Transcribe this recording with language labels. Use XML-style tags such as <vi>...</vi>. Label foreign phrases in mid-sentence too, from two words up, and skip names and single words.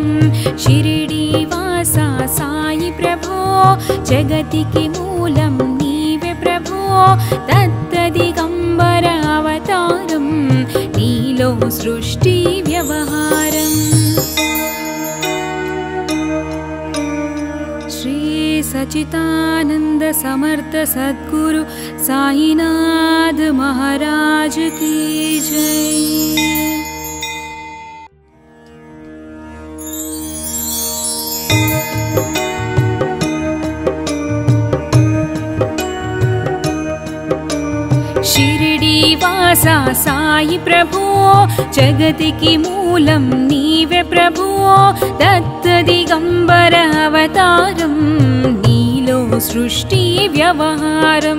<te>షిరిడి వాస సాయి ప్రభో జగతికి మూలం నీవే ప్రభో. దత్త దిగంబర అవతారం నీలో సృష్టి వ్యవహారం.</te> <hi>శ్రీ सच्चिदानंद समर्थ सद्गुरु साईनाथ महाराज की जय।</hi> <te>షిరిడి వాసా సాయి ప్రభు జగతికి మూలం నీవే ప్రభు దత్త దిగంబర అవతారం నీలో సృష్టి వ్యవహారం।</te>